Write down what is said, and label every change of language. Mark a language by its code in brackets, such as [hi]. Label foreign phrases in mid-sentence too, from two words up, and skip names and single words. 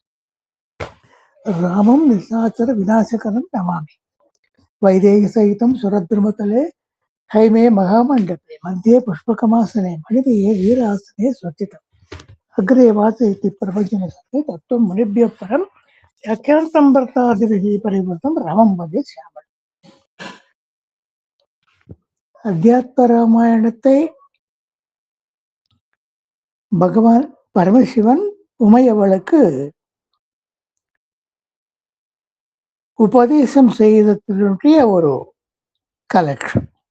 [sa] रामं निशाचर विनाशकरं नमामि वैदेही सहितं सुरद्रुमतले हैमे महामण्डपे मध्ये पुष्पकमासने मणिमये वीरासने स्वस्तितम् अग्रे वाचयति प्रवचनसते तत्त्वं मुनिभ्यः परं व्याख्यान्तं भर्तादिभिः परिवृतं रामं वदे श्यामळं. [ta] அத்தியாத்ம ராமாயணத்தை பகவான் பரமசிவன் உமையவளுக்கு உபதேசம் செய்ததனுடைய ஒரு கலெக்ஷன்.